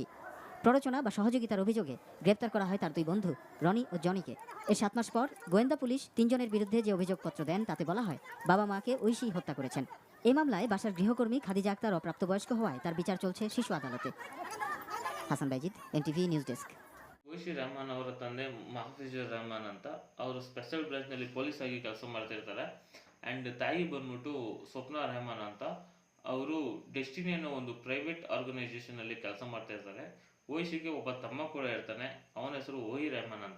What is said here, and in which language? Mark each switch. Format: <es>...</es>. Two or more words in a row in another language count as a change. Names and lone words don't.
<bn>প্ররোচনা বা সহযোগিতার অভিযোগে গ্রেপ্তার করা হয় তার 2 বন্ধু রনি ও জনিকে। এর 7 মাস পর গোয়েন্দা পুলিশ 3 জনের বিরুদ্ধে যে অভিযোগপত্র দেন তাতে বলা হয় বাবা মাকে ঐশী হত্যা করেছেন। এই মামলায় বাসার গৃহকর্মী খাদিজা আক্তার অপ্রাপ্তবয়স্ক হওয়ায় তার বিচার চলছে শিশু আদালতে। হাসান বাইজিদ, NTV নিউজ ডেস্ক।</bn> <kn>ಓಯ್ಶಿ ರೆಹಮಾನ್ ಅವರ ತಂದೆ ಮಹಫೂಜುರ್ ರೆಹಮಾನ್ ಅಂತ, ಅವರು</kn> <en>special branch</en> <kn>ಪೊಲೀಸ್ ಆಗಿ ಕೆಲಸ ಮಾಡ್ತಿರ್ತಾರೆ. ಆ್ಯಂಡ್ ತಾಯಿ ಬಂದ್ಬಿಟ್ಟು ಸ್ವಪ್ನ ರೆಹಮಾನ್ ಅಂತ, ಅವರು ಡೆಸ್ಟಿನಿ ಅನ್ನೋ ಒಂದು</kn> <en>private organisation</en> <kn>ಕೆಲಸ ಮಾಡ್ತಾ ಇರ್ತಾರೆ. ಓಯ್ಶಿಗೆ ಒಬ್ಬ ತಮ್ಮ ಕೂಡ ಇರ್ತಾನೆ, ಅವನ ಹೆಸರು ಓಹಿ ರೆಹಮಾನ್ ಅಂತ.</kn>